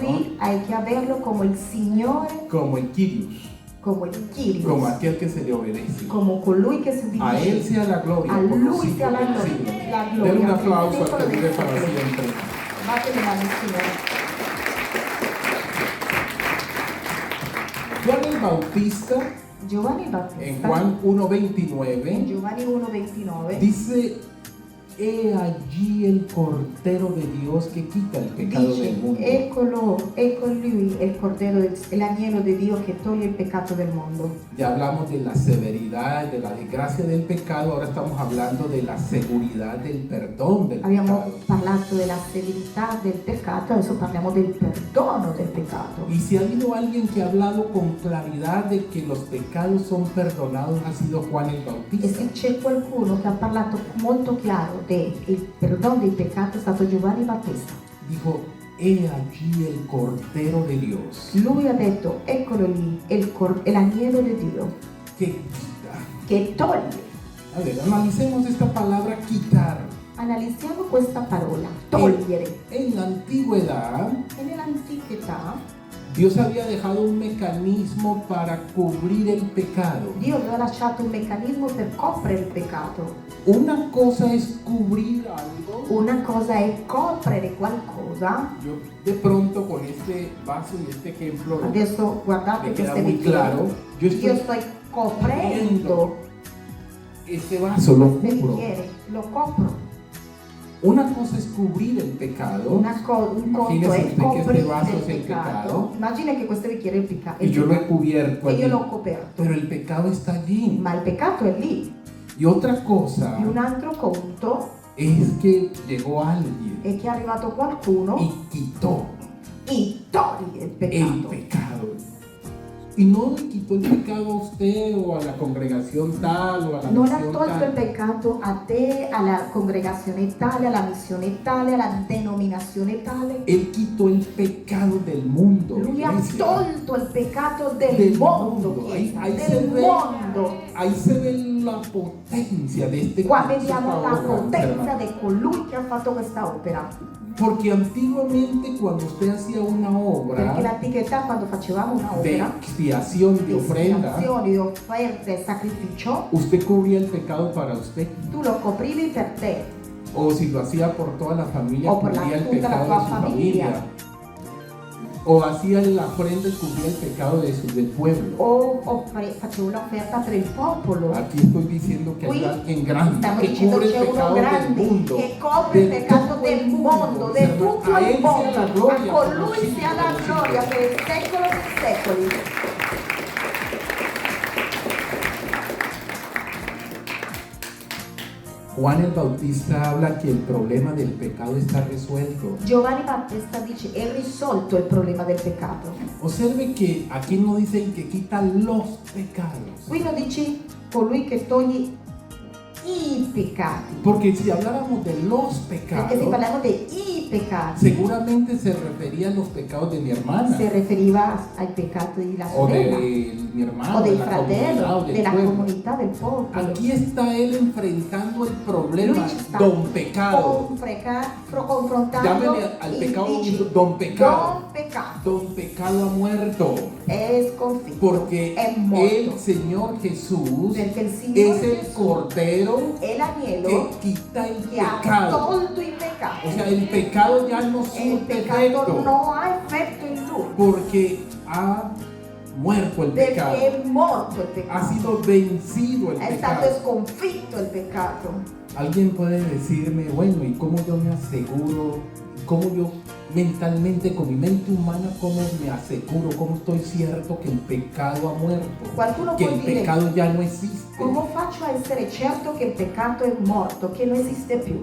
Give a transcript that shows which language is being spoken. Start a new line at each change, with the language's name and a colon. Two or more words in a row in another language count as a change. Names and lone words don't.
Italian: Qui hai che averlo come il Signore,
Spanish: Como el Kyrios.
Italian: come il Kyrios,
Spanish: Como aquel que se le obedece.
Italian: come colui che si
Spanish: A Él
Italian: ubbidisce.
Spanish: sea la gloria.
Italian: A
Spanish: por los
Italian: Lui sia la
Spanish: siglos del
Italian: gloria,
Spanish: siglo.
Italian: la
Spanish: Den
Italian: gloria
Spanish: un
Italian: per il
Spanish: aplauso al
Italian: secolo
Spanish: que
Italian: dei
Spanish: vive para
Italian: secoli.
Spanish: siempre.
Italian: Fate le mani al Signore.
Spanish: Juan el Bautista,
Italian: Giovanni
Spanish: en
Italian: Battista,
Spanish: Juan
Italian: in
Spanish: 1:29,
Italian: Giovanni 1:29,
Spanish: dice: He allí el Cordero de Dios que quita el pecado del
Italian: dice,
Spanish: mundo.
Italian: ecco lui, il Cordero, l'agnello di Dio che toglie il peccato del mondo.
Spanish: Ya hablamos de la severidad, de la desgracia del pecado, ahora estamos hablando de la seguridad del perdón del
Italian: Abbiamo
Spanish: pecado.
Italian: parlato della severità del peccato, adesso parliamo del perdono del peccato.
Spanish: Y si ha habido alguien que ha hablado con claridad de que los pecados son perdonados, ha sido Juan el
Italian: E
Spanish: Bautista.
Italian: se c'è qualcuno che ha parlato molto chiaro del perdono dei peccati è stato Giovanni Battista.
Spanish: Dijo: He allí el Cordero de Dios
Italian: Lui ha detto, eccolo lì, l'agnello di Dio
Spanish: que quita.
Italian: che toglie.
Spanish: A ver, analicemos esta palabra quitar.
Italian: Analizziamo questa parola, togliere.
Spanish: En la antigüedad,
Italian: E nell'antichità
Spanish: Dios había dejado un mecanismo para cubrir el pecado.
Italian: Dio aveva lasciato un meccanismo per coprire il peccato.
Spanish: Una cosa es cubrir algo.
Italian: Una cosa è coprire qualcosa.
Spanish: Yo de pronto con este vaso y este ejemplo
Italian: Adesso guardate
Spanish: me queda
Italian: queste
Spanish: muy
Italian: bicchieri.
Spanish: claro. Yo
Italian: Io
Spanish: estoy
Italian: sto coprendo
Spanish: este vaso, lo
Italian: questo
Spanish: cubro.
Italian: bicchiere, lo copro.
Spanish: Una cosa es cubrir el pecado.
Italian: Un conto
Spanish: Imagínese
Italian: è
Spanish: usted que este
Italian: coprire
Spanish: vaso
Italian: il
Spanish: es el
Italian: peccato.
Spanish: pecado
Italian: Immagina che questo bicchiere è il peccato.
Spanish: y yo lo he cubierto
Italian: E io
Spanish: allí.
Italian: l'ho coperto.
Spanish: Pero el pecado está allí.
Italian: Ma il peccato è lì.
Spanish: Y otra cosa
Italian: E un altro conto
Spanish: es que llegó alguien
Italian: è che è arrivato qualcuno
Spanish: y quitó
Italian: e toglie il
Spanish: el
Italian: peccato.
Spanish: pecado. Y no le quitó el pecado a usted o a la congregación tal o a la
Italian: Non ha
Spanish: misión
Italian: tolto il
Spanish: tal.
Italian: peccato a te, alla congregazione tale, alla missione tale, alla denominazione tale.
Spanish: Él quitó el pecado del mundo.
Italian: Lui ha
Spanish: iglesia.
Italian: tolto il peccato del
Spanish: Del
Italian: mondo, mondo. Chiesa,
Spanish: Ahí se
Italian: del
Spanish: ve.
Italian: mondo.
Spanish: Ahí se ve la potencia de este
Italian: Qua
Spanish: que hizo
Italian: vediamo
Spanish: esta
Italian: la
Spanish: obra,
Italian: potenza
Spanish: hermano.
Italian: di colui che ha fatto questa opera.
Spanish: Porque antiguamente cuando usted hacía una
Italian: Perché
Spanish: obra
Italian: l'antichità, quando facevamo
Spanish: de
Italian: un'opera
Spanish: expiación, de
Italian: di
Spanish: ofrenda,
Italian: espiazione, di offerte,
Spanish: sacrificio, usted cubría el pecado para usted.
Italian: tu lo coprivi per te
Spanish: O si lo hacía por toda la familia,
Italian: o per
Spanish: cubría el
Italian: tutta la
Spanish: pecado de
Italian: tua
Spanish: su
Italian: famiglia.
Spanish: familia. O hacía la ofrenda y cubría el pecado del pueblo.
Italian: O facevo l'offerta per il popolo.
Spanish: Aquí estoy diciendo que hay
Italian: Qui
Spanish: alguien grande
Italian: stiamo
Spanish: que
Italian: dicendo
Spanish: cubre el
Italian: c'è uno
Spanish: pecado del
Italian: grande
Spanish: mundo.
Italian: che copre il
Spanish: de
Italian: peccato
Spanish: todo
Italian: del
Spanish: el
Italian: mondo, di
Spanish: hermano.
Italian: tutto
Spanish: A
Italian: il
Spanish: él sea la
Italian: mondo.
Spanish: gloria
Italian: A
Spanish: por
Italian: colui
Spanish: los
Italian: sia la
Spanish: siglos de los
Italian: gloria
Spanish: siglos.
Italian: per il secolo dei secoli.
Spanish: Juan el Bautista habla que el problema del pecado está resuelto.
Italian: Giovanni Battista dice è risolto il problema del peccato.
Spanish: Observe que aquí no dicen que quita los pecados.
Italian: Qui non dici colui che toglie i peccati,
Spanish: Porque si habláramos de los
Italian: perché se
Spanish: pecados,
Italian: parliamo dei peccati
Spanish: seguramente se refería a los pecados de mi hermana
Italian: si riferiva ai peccati della
Spanish: o
Italian: sorella
Spanish: de mi hermano,
Italian: o
Spanish: de
Italian: dei
Spanish: la comunidad
Italian: fratelli,
Spanish: o del
Italian: della
Spanish: pueblo.
Italian: comunità del popolo.
Spanish: Aquí está él enfrentando el problema,
Italian: Lui ci sta
Spanish: don pecado.
Italian: confrontando
Spanish: Llámele al
Italian: il
Spanish: pecado
Italian: dice,
Spanish: don pecado.
Italian: Don peccato
Spanish: Don pecado ha muerto.
Italian: è sconfitto,
Spanish: Porque
Italian: è morto.
Spanish: el Señor Jesús
Italian: Perché il Signore
Spanish: es el
Italian: Gesù
Spanish: Cordero
Italian: è
Spanish: que
Italian: l'agnello
Spanish: quita el
Italian: che ha
Spanish: pecado.
Italian: tolto il peccato.
Spanish: O sea, el pecado ya no
Italian: E il
Spanish: surte
Italian: peccato
Spanish: efecto
Italian: non ha effetto in lui,
Spanish: porque ha muerto el
Italian: perché
Spanish: pecado.
Italian: è morto il
Spanish: Ha
Italian: peccato,
Spanish: sido vencido el
Italian: è stato
Spanish: pecado.
Italian: sconfitto il peccato.
Spanish: Alguien puede decirme, bueno, ¿y cómo yo me aseguro? ¿Cómo yo mentalmente, con mi mente humana, cómo me aseguro? ¿Cómo estoy cierto que el pecado ha muerto?
Italian: Qualcuno
Spanish: Que
Italian: può
Spanish: el
Italian: dire,
Spanish: pecado ya no existe.
Italian: come faccio a essere certo che il peccato è morto, che non esiste più?